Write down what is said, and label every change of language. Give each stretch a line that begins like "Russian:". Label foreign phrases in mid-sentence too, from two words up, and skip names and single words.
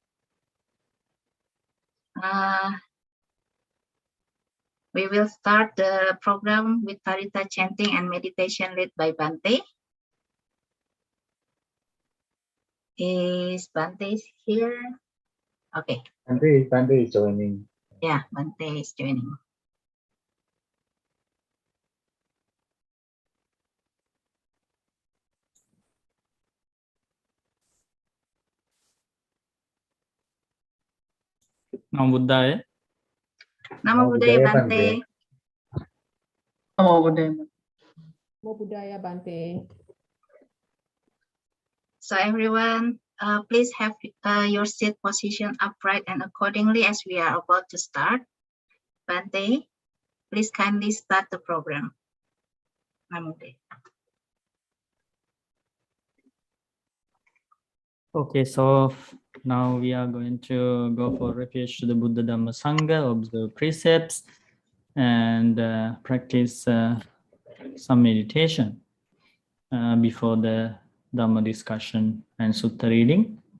English: We will start the program with Parita chanting and meditation led by Bhante. Is Bhante here? Okay. Bhante is joining. Yeah, Bhante is joining.
Pali: Namo Buddhaya. Namo Buddhaya Bhante. Namo Buddhaya. Namo Buddhaya Bhante.
English: So everyone, please have your seat position upright and accordingly as we are about to start. Bhante, please kindly start the program.
Pali: Namo Buddhaya.
English: Okay, so now we are going to go for refuge to the Buddha Dhamma Sangha, observe precepts, and practice some meditation before the Dhamma discussion and Sutta reading.